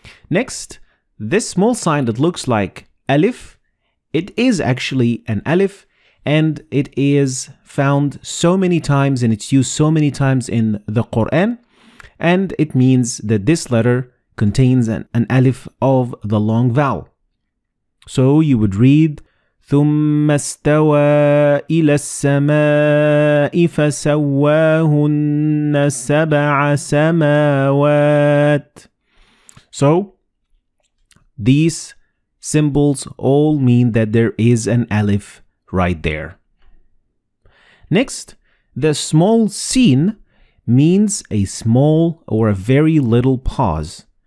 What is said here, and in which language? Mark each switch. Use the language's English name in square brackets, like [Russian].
[English] Next, this small sign that looks like alif, it is actually an alif and it is found so many times and it's used so many times in the Qur'an, and it means that this letter contains an alif of the long vowel. So you would read [Arabic] ثم استوى إلى السماء فسواهن سبع سماوات. [English] So these symbols all mean that there is an alif right there. Next, the small sin means a small or a very little pause.